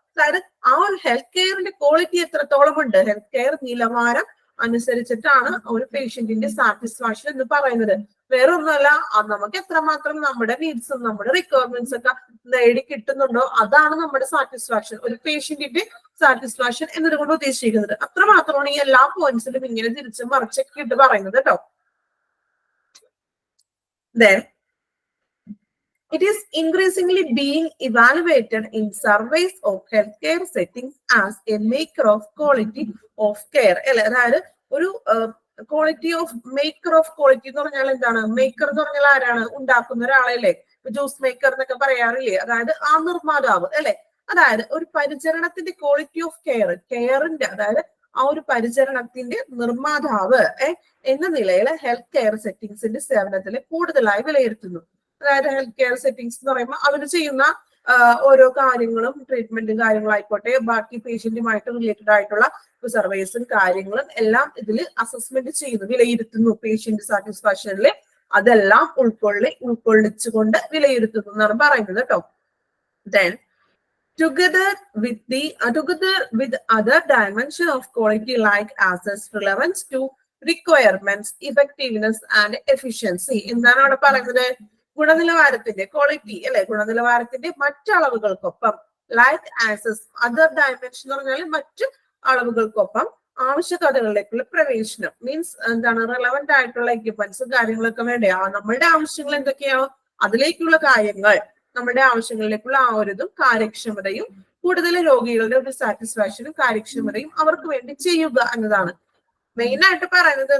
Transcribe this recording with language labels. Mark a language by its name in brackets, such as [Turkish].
[Malayalam] അതായത് ആ ഒരു ഹെൽത്ത് കെയറിന്റെ ക്വാളിറ്റി എത്രത്തോളം ഉണ്ട്, ഹെൽത്ത് കെയർ നിലവാരം അനുസരിച്ചിട്ടാണ് ഒരു പേഷ്യന്റിന്റെ സാറ്റിസ്ഫാക്ഷൻ എന്ന് പറയുന്നത്. വേറെ ഒന്നുമല്ല, നമുക്ക് എത്രമാത്രം നമ്മുടെ നീഡ്സും നമ്മുടെ റിക്വയർമെന്റ്സ് ഒക്കെ നേടി കിട്ടുന്നുണ്ടോ അതാണ് നമ്മുടെ സാറ്റിസ്ഫാക്ഷൻ, ഒരു പേഷ്യന്റിന്റെ സാറ്റിസ്ഫാക്ഷൻ എന്നതുകൊണ്ട് ഉദ്ദേശിക്കുന്നത്. അത്രമാത്രമാണ് ഈ എല്ലാ പോയിന്റ്സിലും ഇങ്ങനെ തിരിച്ചും മറിച്ചൊക്കെ ഇട്ട് പറയുന്നത് കേട്ടോ. [English] Then it is increasingly being evaluated in surveys of healthcare settings as a maker of quality of care. [Malayalam] അതായത് ഒരു quality of maker of quality എന്ന് പറഞ്ഞാൽ എന്താണ്? മേക്കർ എന്ന് പറഞ്ഞാൽ ആരാണ്? ഉണ്ടാക്കുന്ന ഒരാളല്ലേ, ജ്യൂസ് മേക്കർ എന്നൊക്കെ പറയാറില്ലേ, അതായത് ആ നിർമ്മാതാവ് അല്ലെ. അതായത് ഒരു പരിചരണത്തിന്റെ ക്വാളിറ്റി ഓഫ് കെയറിന്റെ അതായത് ആ ഒരു പരിചരണത്തിന്റെ നിർമ്മാതാവ് എന്ന നിലയിൽ ഹെൽത്ത് കെയർ സെറ്റിംഗ്സിന്റെ സേവനത്തിൽ കൂടുതലായി വിലയിരുത്തുന്നു. അതായത് ഹെൽത്ത് കെയർ സെറ്റിംഗ്സ് എന്ന് പറയുമ്പോൾ അവർ ചെയ്യുന്ന ഓരോ കാര്യങ്ങളും ട്രീറ്റ്മെന്റും കാര്യങ്ങളായിക്കോട്ടെ, ബാക്കി പേഷ്യന്റുമായിട്ട് റിലേറ്റഡ് ആയിട്ടുള്ള സർവീസും കാര്യങ്ങളും എല്ലാം ഇതിൽ അസസ്മെന്റ് ചെയ്യുന്നു, വിലയിരുത്തുന്നു. പേഷ്യന്റ് സാറ്റിസ്ഫാക്ഷനിൽ അതെല്ലാം ഉൾക്കൊള്ളിച്ചുകൊണ്ട് വിലയിരുത്തുന്നു എന്നാണ് പറയുന്നത് കേട്ടോ. Then [English] together with other dimension of quality like access, relevance to requirements, effectiveness and efficiency. [Malayalam] എന്താണ് അവിടെ പറയുന്നത്? ഗുണനിലവാരത്തിന്റെ ക്വാളിറ്റി അല്ലെ, ഗുണനിലവാരത്തിന്റെ മറ്റളവുകൾക്കൊപ്പം ലൈക്ക് ആക്സസ്, അതർ ഡയമെൻഷൻ എന്ന് പറഞ്ഞാൽ മറ്റു അളവുകൾക്കൊപ്പം ആവശ്യകതകളിലേക്കുള്ള പ്രവേശനം. മീൻസ് എന്താണ്, റെലവെന്റ് ആയിട്ടുള്ള എക്യുപ്മെന്റ്സും കാര്യങ്ങളൊക്കെ വേണ്ടേ, നമ്മളുടെ ആവശ്യങ്ങൾ എന്തൊക്കെയാണോ അതിലേക്കുള്ള കാര്യങ്ങൾ, നമ്മുടെ ആവശ്യങ്ങളിലേക്കുള്ള ആ ഒരു ഇതും കാര്യക്ഷമതയും, കൂടുതൽ രോഗികളുടെ ഒരു സാറ്റിസ്ഫാക്ഷനും കാര്യക്ഷമതയും അവർക്ക് വേണ്ടി ചെയ്യുക എന്നതാണ് മെയിൻ ആയിട്ട് പറയുന്നത്.